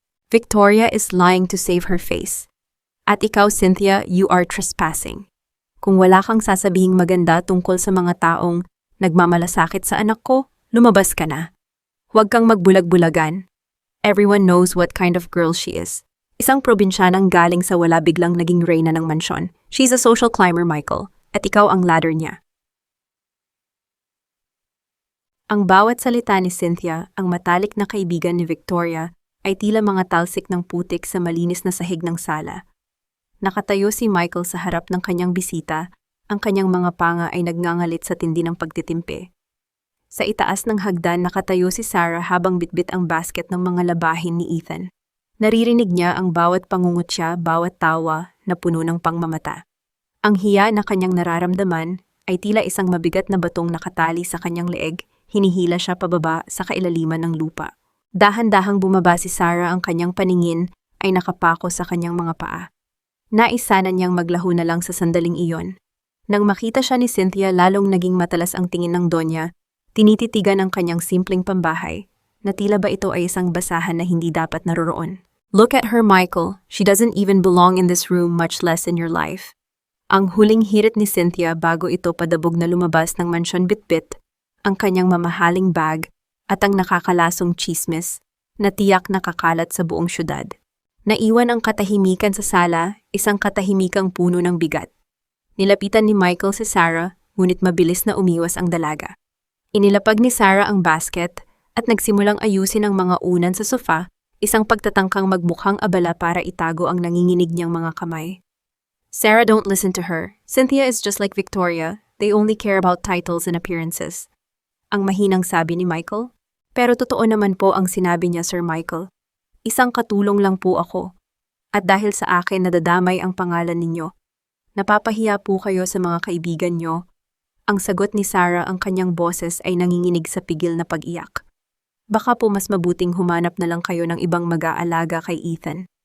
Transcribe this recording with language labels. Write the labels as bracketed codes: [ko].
[en] Victoria is lying to save her face. [tl] At ikaw, [en] Cynthia, you are trespassing. [tl] Kung wala kang sasabihing maganda tungkol sa mga taong nagmamalasakit sa anak ko, lumabas ka na. Huwag kang magbulag-bulagan. [en] Everyone knows what kind of girl she is. [tl] Isang probinsyanang galing sa wala biglang naging reyna ng mansyon. [en] She's a social climber, Michael, [tl] at ikaw ang ladder niya. Ang bawat salita ni Cynthia, ang matalik na kaibigan ni Victoria, ay tila mga talsik ng putik sa malinis na sahig ng sala. Nakatayo si Michael sa harap ng kanyang bisita, ang kanyang mga panga ay nagngangalit sa tindi ng pagtitimpi. Sa itaas ng hagdan nakatayo si Sarah habang bitbit ang basket ng mga labahin ni Ethan. Naririnig niya ang bawat pangungutya, bawat tawa na puno ng pangmamata. Ang hiya na kanyang nararamdaman ay tila isang mabigat na batong nakatali sa kanyang leeg, hinihila siya pababa sa kailaliman ng lupa. Dahan-dahang bumaba si Sarah, ang kanyang paningin ay nakapako sa kanyang mga paa. Nais sana niyang maglaho na lang sa sandaling iyon. Nang makita siya ni Cynthia, lalong naging matalas ang tingin ng Donya, tinititigan ang kanyang simpleng pambahay, na tila ba ito ay isang basahan na hindi dapat naroroon. [en] Look at her, Michael. She doesn't even belong in this room, much less in your life. [tl] Ang huling hirit ni Cynthia bago ito padabog na lumabas ng mansyon bitbit, ang kanyang mamahaling bag at ang nakakalasong chismis na tiyak nakakalat sa buong syudad. Naiwan ang katahimikan sa sala, isang katahimikang puno ng bigat. Nilapitan ni Michael si Sarah, ngunit mabilis na umiwas ang dalaga. Inilapag ni Sarah ang basket at nagsimulang ayusin ang mga unan sa sofa, isang pagtatangkang magmukhang abala para itago ang nanginginig niyang mga kamay. [en] Sarah, don't listen to her. Cynthia is just like Victoria. They only care about titles and appearances. [tl] Ang mahinang sabi ni Michael. Pero totoo naman po ang sinabi niya, Sir Michael. Isang katulong lang po ako. At dahil sa akin nadadamay ang pangalan ninyo. Napapahiya po kayo sa mga kaibigan nyo. Ang sagot ni Sarah, ang kanyang boses ay nanginginig sa pigil na pag-iyak. Baka po mas mabuting humanap na lang kayo ng ibang mag-aalaga kay Ethan.